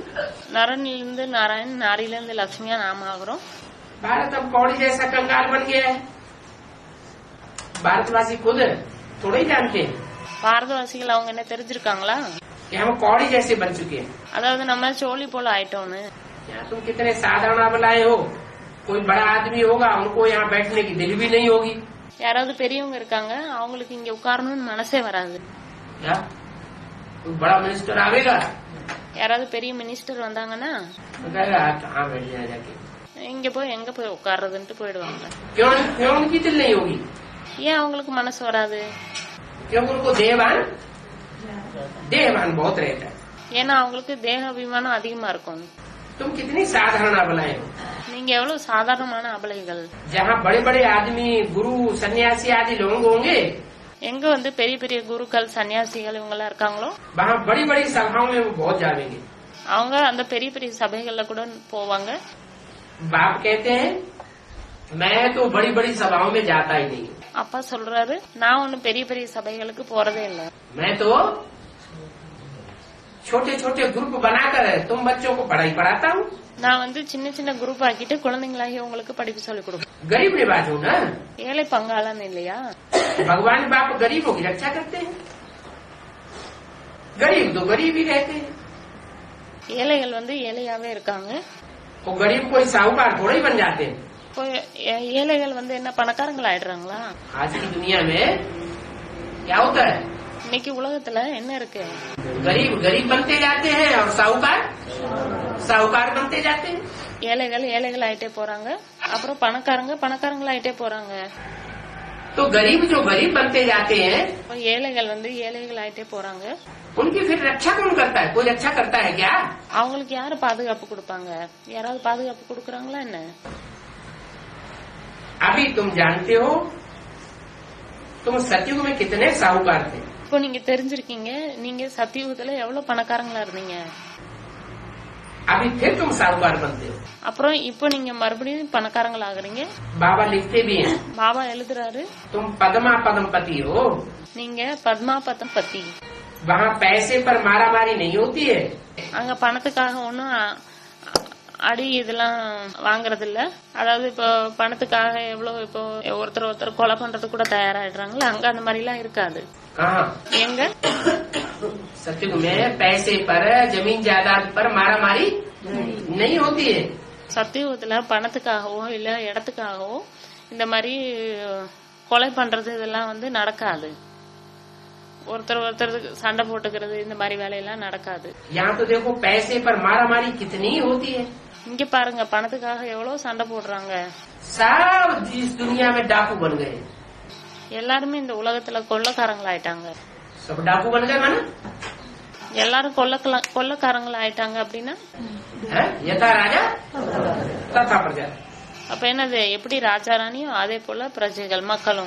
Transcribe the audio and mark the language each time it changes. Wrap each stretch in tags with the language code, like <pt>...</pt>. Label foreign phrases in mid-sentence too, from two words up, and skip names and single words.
<ta>நரனிலிருந்து நாராயண், நாரில இருந்து லட்சுமியா நாம ஆகுறோம்.</ta> <hi>भारत अब कौड़ी जैसा कंगाल बन गया है। भारतवासी खुद थोड़े ही जानते हैं</hi> <ta>பாரதவாசிகள் அவங்க என்ன தெரிஞ்சிருக்காங்களா</ta> <hi>कि हम कौड़ी जैसे बन चुके हैं।</hi> <ta>அதாவது நம்ம சோழி போல ஆயிட்டோம்னு.</ta> <hi>यहाँ तुम कितने साधारण अबलाए हो, कोई बड़ा आदमी होगा उनको यहाँ बैठने की दिल भी नहीं होगी।</hi> <ta>யாராவது பெரியவங்க இருக்காங்க அவங்களுக்கு இங்க உட்காரணும்னு மனசே வராது.</ta> <hi>क्या कोई बड़ा मिनिस्टर आवेगा</hi> <ta>யாராவது பெரிய மினிஸ்டர் வந்தாங்கன்னா</ta> <hi>तो कहेगा कहाँ बैठ जाए जाके।</hi> <ta>இங்க போய் எங்க போய் உட்கார்றதுன்ட்டு போயிடுவாங்க.</ta> <hi>क्यों क्यों उनकी दिल नहीं होगी।</hi> <ta>ஏன் அவங்களுக்கு மனசு வராது?</ta> <hi>क्योंकि उनको देहवान बहुत रहता है।</hi> <ta>ஏன்னா அவங்களுக்கு தேக அபிமானம் அதிகமா இருக்கும்.</ta> <hi>तुम कितनी साधारण अबलाए हो।</hi> <ta>நீங்க எவ்வளவு சாதாரணமான அபலைகள்.</ta> <hi>जहाँ बड़े बड़े आदमी गुरु सन्यासी आदि लोग होंगे,</hi> <ta>எங்க வந்து பெரிய பெரிய குருக்கள் சன்னியாசிகள் இவங்க எல்லாம் இருக்காங்களோ</ta> <hi>वहाँ बड़ी बड़ी सभाओं में वो बहुत जावेंगे।</hi> <ta>அவங்க அந்த பெரிய பெரிய சபைகள்ல கூட போவாங்க.</ta> <hi>बाप कहते हैं मैं तो बड़ी बड़ी सभाओं में जाता ही नहीं।</hi> <ta>அப்பா சொல்றாரு நான் ஒண்ணு பெரிய பெரிய சபைகளுக்கு போறதே இல்ல.</ta> <hi>मैं तो छोटे छोटे ग्रुप बनाकर तुम बच्चों को पढ़ाई पढ़ाता हूँ।</hi> <ta>நான் வந்து சின்ன சின்ன குரூப் ஆக்கிட்டு குழந்தைங்களாகி உங்களுக்கு படிப்பு சொல்லிக் கொடுப்பேன்.</ta> <hi>गरीब निवाज हो ना,</hi> <ta>ஏழை பங்காளன் இல்லையா?</ta> <hi>भगवान बाप गरीबों की रक्षा करते हैं। गरीब तो गरीब ही रहते हैं।</hi> <ta>ஏழைகள் வந்து ஏழையாவே இருக்காங்க.</ta> <hi>वो गरीब कोई साहूकार थोड़े ही बन जाते हैं।</hi> <ta>ஏழைகள் வந்து என்ன பணக்காரங்கள் ஆயிடுறாங்களா?</ta> <hi>आज की दुनिया में क्या होता है,</hi> <ta>இன்னைக்கு உலகத்துல என்ன இருக்கு?</ta> <hi>गरीब गरीब बनते जाते हैं और साहूकार साहूकार बनते जाते हैं।</hi> <ta>ஏழைகள் ஏழைகள் ஆயிட்டே போறாங்க, அப்புறம் பணக்காரங்க பணக்காரங்கள் ஆயிட்டே போறாங்க.</ta> <hi>तो गरीब जो गरीब बनते जाते हैं</hi> <ta>ஏழைகள் வந்து ஏழைகள் ஆயிட்டே போறாங்க.</ta> <hi>उनकी फिर रक्षा कौन करता है। कोई रक्षा करता है क्या।</hi> <ta>அவங்களுக்கு யாரு பாதுகாப்பு கொடுப்பாங்க? யாராவது பாதுகாப்பு கொடுக்கறாங்களா என்ன?</ta> <hi>अभी तुम जानते हो तुम सतयुग में कितने साहूकार थे।</hi> <ta>இப்போ நீங்க தெரிஞ்சிருக்கீங்க நீங்க சத்தியுகத்துல எவ்வளவு பணக்காரங்களா இருந்தீங்க.</ta> <hi>अभी फिर तुम साहूकार बनते हो।</hi> <ta>அப்புறம் இப்போ நீங்க மறுபடியும் பணக்காரங்கள் ஆகுறீங்க.</ta> <hi>बाबा लिखते भी हैं,</hi> <ta>பாபா எழுதுறாரு</ta> <hi>तुम पद्मा पद्मपति हो।</hi> <ta>நீங்க பத்மா பதம் பத்தி.</ta> <hi>वहाँ पैसे पर मारा मारी नहीं होती है।</hi> <ta>அங்க பணத்துக்காக ஒன்னும் அடி இதெல்லாம் வாங்குறது இல்ல. அதாவது இப்போ பணத்துக்காக எவ்வளவு இப்போ ஒருத்தர் கொலை பண்றது கூட தயாராயிடுறாங்களா, அங்க அந்த மாதிரி எல்லாம் இருக்காது.</ta> <hi>कहाँ</hi> <ta>எங்க</ta> <hi>सतयुग में पैसे पर जमीन जायदाद पर मारा मारी नहीं होती है।</hi> <ta>சத்தியுகத்துல பணத்துக்காகவோ இல்ல இடத்துக்காகவோ இந்த மாதிரி கொலை பண்றது இதெல்லாம் வந்து நடக்காது. ஒருத்தர் சண்டை போட்டுக்கிறது இந்த மாதிரி வேலையெல்லாம் நடக்காது.</ta> <hi>यहाँ तो देखो पैसे पर मारा मारी कितनी होती है।</hi> <ta>இங்க பாருங்க பணத்துக்காக எவ்வளவு சண்டை போடுறாங்க.</ta> <hi>सब इस दुनिया में डाकू बन गए।</hi> <ta>எல்லாருமே இந்த உலகத்துல கொள்ளக்காரங்களாயிட்டாங்க.</ta> <hi>सब डाकू बन गए माना</hi> <ta>எல்லாரும் கொள்ளக்காரங்களா ஆயிட்டாங்க அப்படின்னா</ta> <sa>यथा राजा तथा प्रजा।</sa> <ta>அப்ப என்னது எப்படி ராஜா ராணியும் அதே போல பிரஜைகள் மக்களும்.</ta>